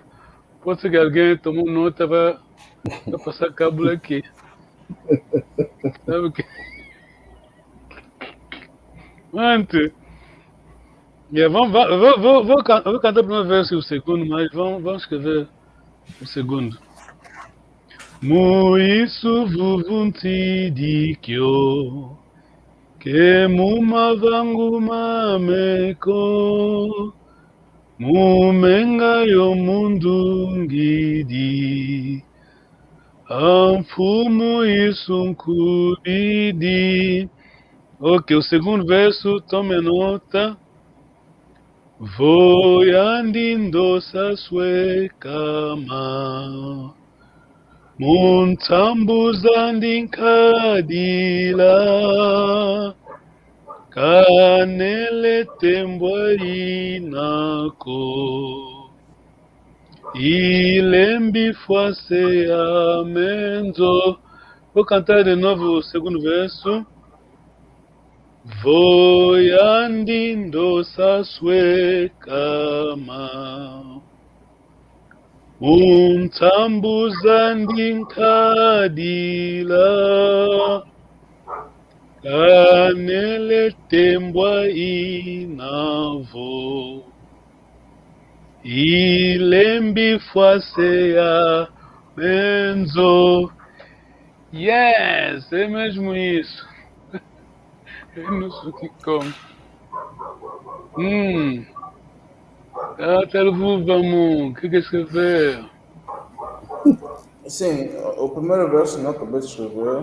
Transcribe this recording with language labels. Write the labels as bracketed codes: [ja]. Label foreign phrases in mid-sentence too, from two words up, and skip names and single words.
[pt] Pode ser que alguém tomou nota, vai passar cabo aqui. Sabe o que? Antes. Yeah, vou cantar o primeiro verso e o segundo, mas vamos escrever o segundo. [kg] Muisu vuvunti dikyo, ke mumavangu mameko, mumenga yo mundu ngidi, amfumu isunkubidi. [pt] Ok, o segundo verso, tome nota. [kg] Voyandindo saswe kama, muntambuzandinkadila, kanele tembwainako, ilembi fuase amenzo. [pt] Vou cantar de novo o segundo verso. [kg] Voyandindo saswe kama, muntambuzandinkadila, kanele tembwa inavo, ilembi fuase ya menzo. [pt] Yes, é mesmo isso. Eu não sei o que como. Vamos, o que escrever? Sim, o primeiro verso não acabei de escrever.